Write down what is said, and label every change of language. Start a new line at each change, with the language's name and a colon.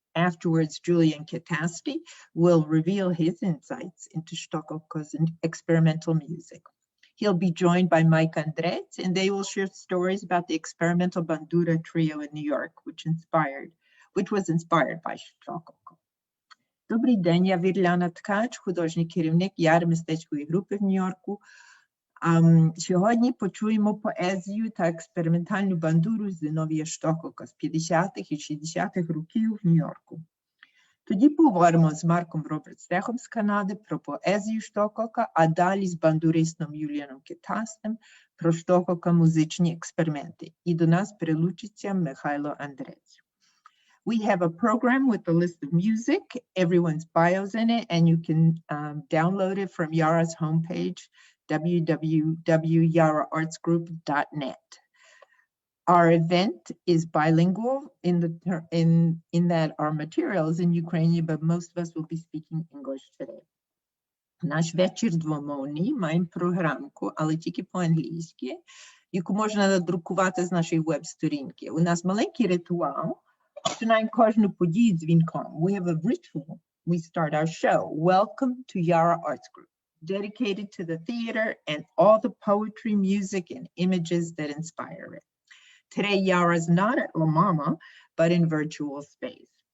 English: Afterwards, Julian Kytasty will reveal his insights into Shtokalko's experimental music. He'll be joined by Mike Andrec, and they will share stories about the experimental bandura trio in New York, which was inspired by Shtokalko.
Ukrainian: Добрий день, я Virlana Tkacz, художній керівник Яри мистецької групи в Нью-Йорку. Сьогодні почуємо поезію та експериментальну бандуру Zinovyi Shtokalko з 50-х і 60-х років в Нью-Йорку. Тоді поговоримо з Марком Стехом з Канади про поезію Shtokalko, а далі з бандуристом Юліаном Kytastym про Shtokalko музичні експерименти. І до нас прилучиться Михайло Andrec.
English: We have a program with a list of music, everyone's bios in it, and you can download it from Yara's homepage, www.yaraartsgroup.net. Our event is bilingual in that our material is in Ukrainian, but most of us will be speaking English today.
Ukrainian: Наш вечір двомовний, маємо програмку, але тільки по-англійськи, яку можна надрукувати з нашої веб-сторінки. У нас маленький ритуал. Починаємо кожну подію дзвінком.
English: We have a ritual. We start our show. Welcome to Yara Arts Group, dedicated to the theater and all the poetry, music, and images that inspire it. Today, Yara's not at La Mama, but in virtual space.